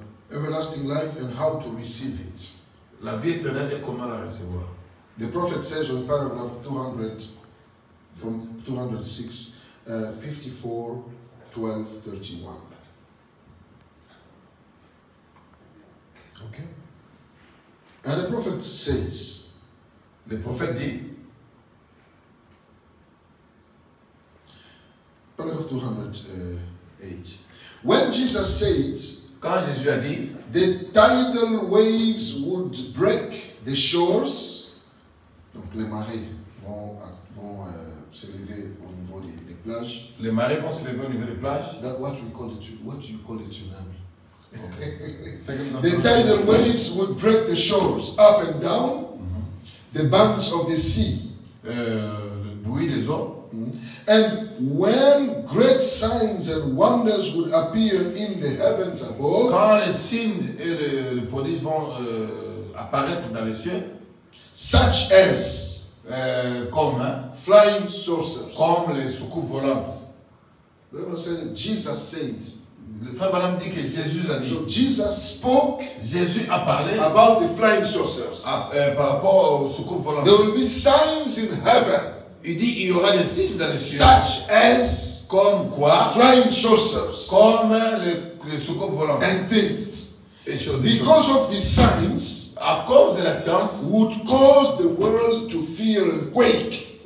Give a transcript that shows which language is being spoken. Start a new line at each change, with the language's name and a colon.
English: everlasting life and how to receive it.
French: la vie éternelle et comment la recevoir.
English: The prophet says on paragraph 200, from 206, 54, 12, 31. Okay. And the prophet says,
French: Le prophète dit,
English: paragraph 208, when Jesus said,
French: quand Jésus a dit,
English: the tidal waves would break the shores,
French: donc les marées vont s'élever au niveau des plages. les marées vont se lever au niveau des plages.
English: What do you call it, tsunami?
French: C'est comme
English: The tidal waves would break the shores up and down, the banks of the sea.
French: Le bruit des eaux.
English: And when great signs and wonders would appear in the heavens above,
French: Quand les signes et les prodiges vont apparaître dans les cieux,
English: such as
French: comme
English: flying saucers.
French: les soucoupes volantes.
English: Remember said Jesus said.
French: Le frère Branham dit que Jésus a dit.
English: So Jesus spoke
French: Jésus a parlé
English: about the flying saucers.
French: par rapport aux soucoupes volantes.
English: There will be signs in heaven,
French: Il dit il y aura des signes dans les cieux.
English: such as
French: Comme quoi?
English: flying saucers
French: Comme les soucoupes volantes.
English: and things.
French: Et choses.
English: Because of these signs,
French: À cause de la science,
English: would cause the world to fear and quake.